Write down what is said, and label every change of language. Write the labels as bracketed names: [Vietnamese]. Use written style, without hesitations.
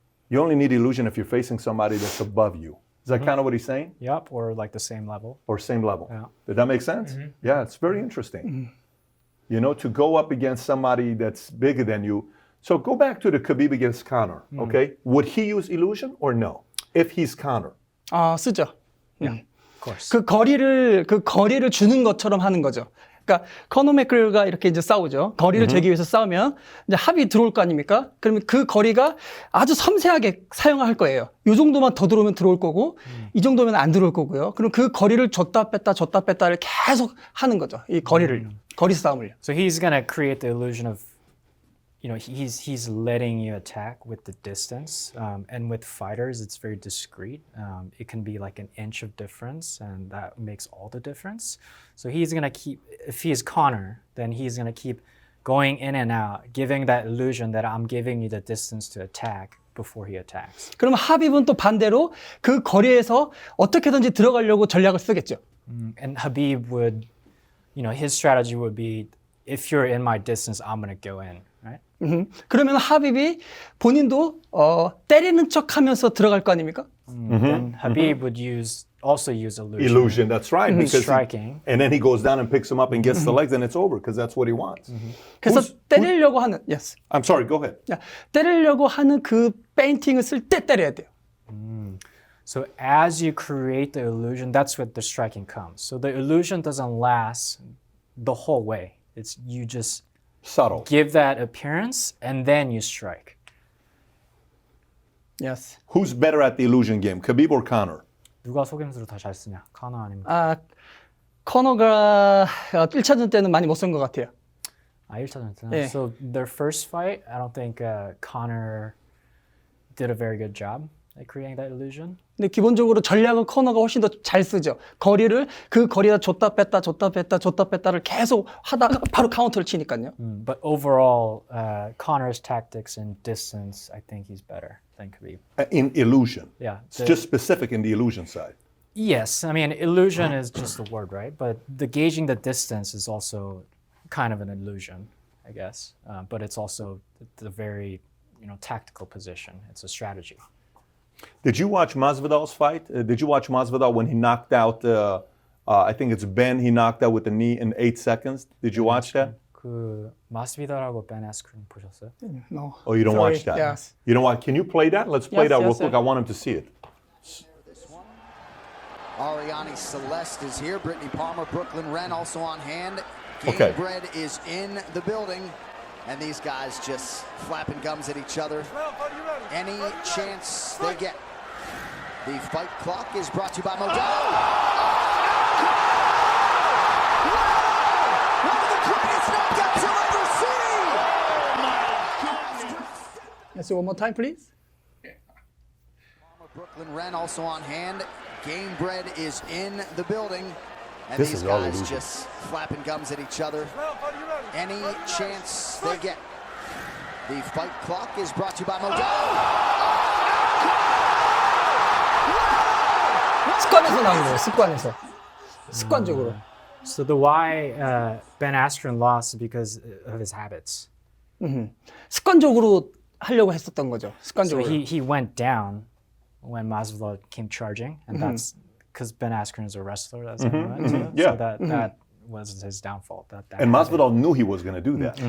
[English] You only need illusion if you're facing somebody that's above you. Is that kind of what he's saying? Yep, or like the same level. Or same level? Yeah. Did that make sense? Yeah, it's very interesting. To go up against somebody that's bigger than you. So go back to the Khabib against Conor, okay? Would he use illusion or no? If he's Conor. [Korean] 쓰죠. [English] Of course. [Korean] 그 거리를 주는 것처럼 하는 거죠. 그러니까 커너 맥그레거가 이렇게 이제 싸우죠. 거리를 재기 위해서 싸우면 이제 합이 들어올 거 아닙니까? 그러면 그 거리가 아주 섬세하게 사용할 거예요. 이 정도만 더 들어오면 들어올 거고, 이 정도면 안 들어올 거고요. 그럼 그 거리를 줬다 뺐다를 계속 하는 거죠. 이 거리 싸움을요. [English] So he's gonna create the illusion of, he's letting you attack with the distance, and with fighters, it's very discreet. It can be like an inch of difference, and that makes all the difference. So he's gonna keep, if he's Conor, then he's gonna keep going in and out, giving that illusion that I'm giving you the distance to attack, before he attacks. [Korean] 그러면 하빕은 또 반대로 그 거리에서 어떻게든지 들어가려고 전략을 쓰겠죠. [English] And Habib would, his strategy would be, if you're in my distance, I'm going to go in, right? [Korean] 그러면 하빕이 본인도 때리는 척하면서 들어갈 거 아닙니까? [English] Then Habib would also use illusion. Illusion, that's right. Because Striking. and then he goes down and picks him up and gets the legs, and it's over because that's what he wants. [Korean] 그래서 때리려고 하는 yes. [English] I'm sorry, go ahead. [Korean] 야, 때리려고 하는 그 페인팅을 쓸 때 때려야 돼요. [English] So as you create the illusion, that's where the striking comes. So the illusion doesn't last the whole way. It's you just Subtle. give that appearance and then you strike. Yes. Who's better at the illusion game, Khabib or Conor? [Korean] 누가 속임수를 더 잘 쓰냐? 카너 아니면? 커너가 1차전 때는 많이 못 쓴 것 같아요. 1차전 때는. 예. [English] So their first fight, I don't think Conor did a very good job at creating that illusion. [Korean] 근데 기본적으로 전략은 커너가 훨씬 더 잘 쓰죠. 거리를 그 거리에다 줬다 뺐다 줬다 뺐다 줬다 뺐다를 계속 하다가 바로 카운터를 치니까요. [English] But overall, Conor's tactics and distance, I think he's better than Khabib. In illusion. Yeah. It's just specific in the illusion side. Yes, I mean, illusion is just the word, right? But the gauging the distance is also kind of an illusion, I guess. But it's also the very, tactical position. It's a strategy. Did you watch Masvidal's fight? Did you watch Masvidal when he knocked out, I think it's Ben, he knocked out with the knee in 8 seconds? Did you watch that? [Korean] 그 마스비달하고 Ben Askren 보셨어요? [English] No. Oh, you don't Sorry. watch that? Yes. You don't watch, can you play that? Let's play Yes, that real yes, quick. sir. I want him to see it. Ariane Celeste is here. Brittany Palmer, Brooklyn Wren also on hand. Okay. Gamebred is in the building. And these guys just flapping gums at each other. Any chance they get. The fight clock is brought to you by Modelo. One of the greatest knockouts you'll ever see! Let's do one more time, please. Brooklyn Wren also on hand. Gamebred is in the building. And This these is all guys illusion. just flapping gums at each other. Any chance they get. The fight clock is brought to you by Modelo. [Korean] 습관에서 나온 거예요. 습관에서. 습관적으로. [English] So the why Ben Askren lost is because of his habits. [Korean] 습관적으로 하려고 했었던 거죠. [English] So [Korean] 습관적으로. [English] he went down when Masvidal came charging, and that's because Ben Askren is a wrestler, as everyone too. Yeah. So that was his downfall. That And habit. Masvidal knew he was going to do that.